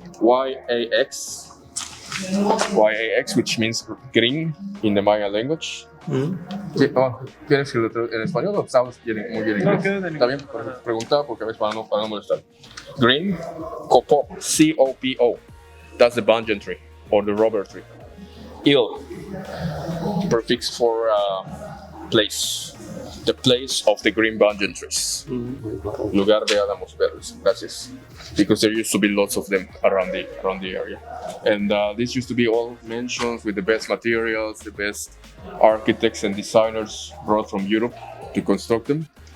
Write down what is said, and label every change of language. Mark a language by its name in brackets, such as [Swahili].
[English] YAX, which means green in the Maya language. [Spanish] ¿Quieres que lo traduzca en español o estamos muy bien en inglés? Está bien, preguntaba porque a veces para no molestar. [English] Green, copo, COPO. That's the banyan tree or the rubber tree. Il, prefix for place. The place of the green banyan trees. [Spanish] Lugar de álamos verdes. Gracias. [English] Because there used to be lots of them around the area, and this used to be all mansions with the best materials, the best architects and designers brought from Europe to construct them.